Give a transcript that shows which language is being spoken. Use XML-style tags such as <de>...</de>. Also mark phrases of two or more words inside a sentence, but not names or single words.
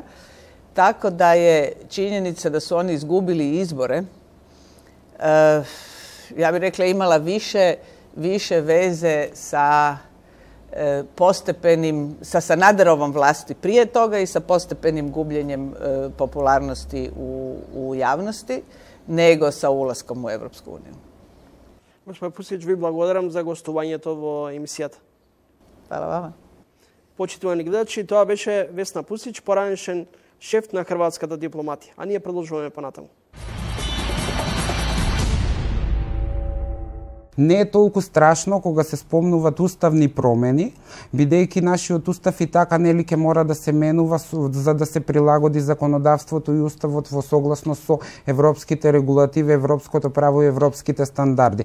<hr>Tako da je činjenica da su oni izgubili izbore, ja bih rekla, imala više veze sa postepenim, sa Sanaderovom vlasti prije toga i sa postepenim gubljenjem popularnosti u javnosti, nego sa ulaskom u Evropsku uniju.</hr> <mk>Господин Пусић, ви благодарам за гостувањето во емисијата.</mk> <hr>Hvala vama.</hr> <mk>Почитувани гледачи, тоа беше Весна Пусич, поранешен шеф на хрватската дипломатија. А ние продолжуваме понатаму. Не е толку страшно кога се спомнуваат уставни промени, бидејќи нашиот устав и така нели ќе мора да се менува за да се прилагоди законодавството и уставот во согласност со европските регулативи, европското право и европските стандарди.</mk>